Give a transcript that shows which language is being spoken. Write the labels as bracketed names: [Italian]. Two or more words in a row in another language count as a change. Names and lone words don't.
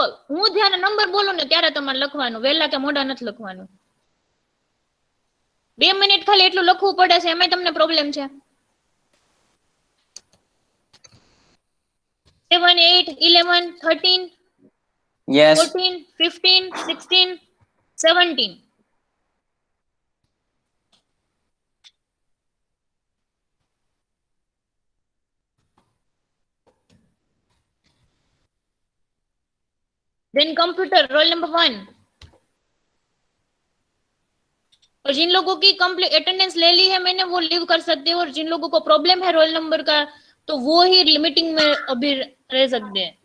[Gujarati] હું જ્યારે નંબર બોલું ને ત્યારે તમારે લખવાનું, વહેલા કે મોડા નથી લખવાનું. 2 મિનિટ ખાલી એટલું લખવું પડે છે, એમાં તમને પ્રોબ્લેમ છે. 7, 8, 11, 13, યસ 14, 15, 16, 17. [English] Then computer roll number 1. [Hindi] और जिन लोगों की [English] complete attendance [Hindi] ले ली है मैंने वो लीव कर सकते हैं, और जिन लोगों को प्रॉब्लम है [English] roll number [Hindi] का तो वो ही मीटिंग में अभी रह सकते हैं.